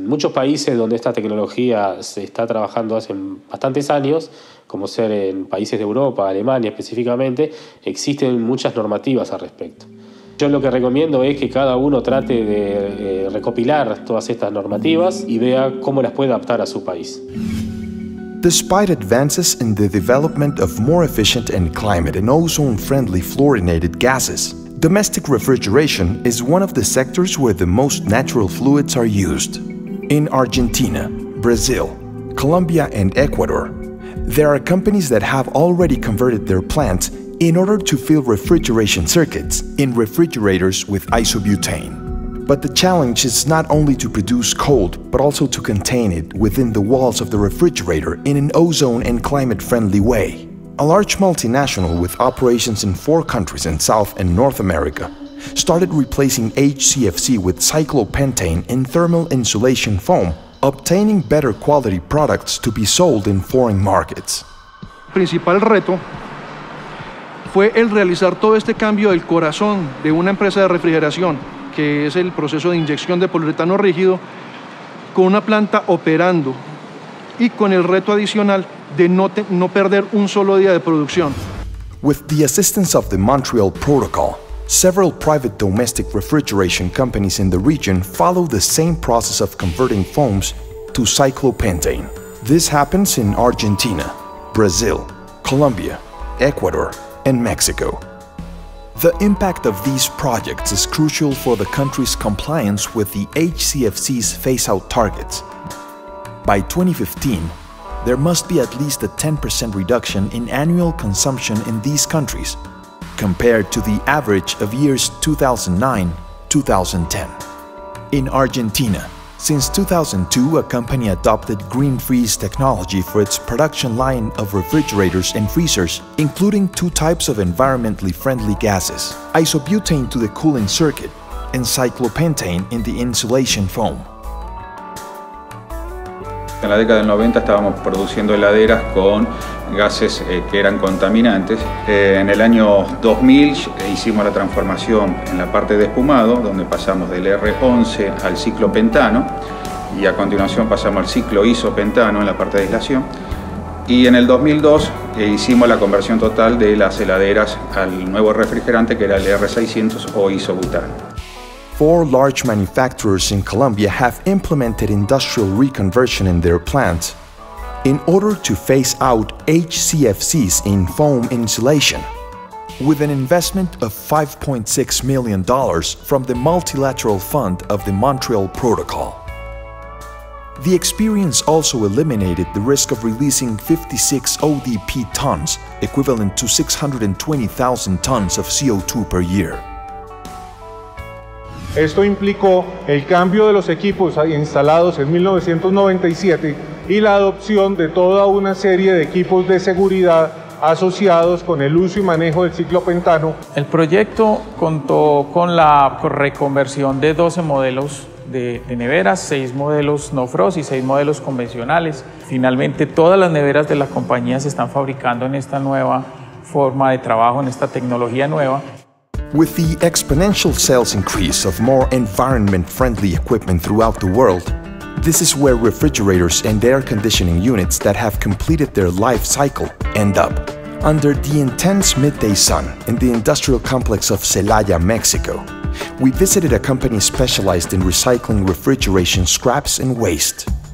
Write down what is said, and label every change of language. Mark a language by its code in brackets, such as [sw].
[es] En muchos países donde esta tecnología se está trabajando hace bastantes años, como ser en países de Europa, Alemania específicamente, existen muchas normativas al respecto. Yo lo que recomiendo es que cada uno trate de recopilar todas estas normativas y vea cómo las puede adaptar a su país. [en] Despite advances in the development of more efficient and climate and ozone-friendly fluorinated gases, domestic refrigeration is one of the sectors where the most natural fluids are used. In Argentina, Brazil, Colombia, and Ecuador, there are companies that have already converted their plants in order to fill refrigeration circuits in refrigerators with isobutane. But the challenge is not only to produce cold, but also to contain it within the walls of the refrigerator in an ozone and climate-friendly way. A large multinational with operations in 4 countries in South and North America started replacing HCFC with cyclopentane in thermal insulation foam, obtaining better quality products to be sold in foreign markets. [es] Principal reto fue el realizar todo este cambio del corazón de una empresa de refrigeración, que es el proceso de inyección de poliuretano rígido, con una planta operando y con el reto adicional de no perder un solo día de producción. [en] With the assistance of the Montreal Protocol, several private domestic refrigeration companies in the region follow the same process of converting foams to cyclopentane. This happens in Argentina, Brazil, Colombia, Ecuador, and Mexico. The impact of these projects is crucial for the country's compliance with the HCFC's phase-out targets. By 2015, there must be at least a 10% reduction in annual consumption in these countries, compared to the average of years 2009-2010. In Argentina, since 2002, a company adopted green freeze technology for its production line of refrigerators and freezers, including 2 types of environmentally friendly gases, isobutane to the cooling circuit and cyclopentane in the insulation foam. [es] En la década del 90 estábamos produciendo heladeras con gases que eran contaminantes. En el año 2000 hicimos la transformación en la parte de espumado, donde pasamos del R11 al ciclopentano y a continuación pasamos al ciclo isopentano en la parte de aislación. Y en el 2002 hicimos la conversión total de las heladeras al nuevo refrigerante, que era el R600 o isobutano. [en] 4 large manufacturers in Colombia have implemented industrial reconversion in their plants in order to phase out HCFCs in foam insulation, with an investment of $5.6 million from the Multilateral Fund of the Montreal Protocol. The experience also eliminated the risk of releasing 56 ODP tons, equivalent to 620,000 tons of CO2 per year. [es] Esto implicó el cambio de los equipos instalados en 1997 y la adopción de toda una serie de equipos de seguridad asociados con el uso y manejo del ciclopentano. El proyecto contó con la reconversión de 12 modelos de neveras, 6 modelos no frost y 6 modelos convencionales. Finalmente, todas las neveras de la compañía se están fabricando en esta nueva forma de trabajo, en esta tecnología nueva. [en] With the exponential sales increase of more environment-friendly equipment throughout the world, this is where refrigerators and air conditioning units that have completed their life cycle end up. Under the intense midday sun in the industrial complex of Celaya, Mexico, we visited a company specialized in recycling refrigeration scraps and waste.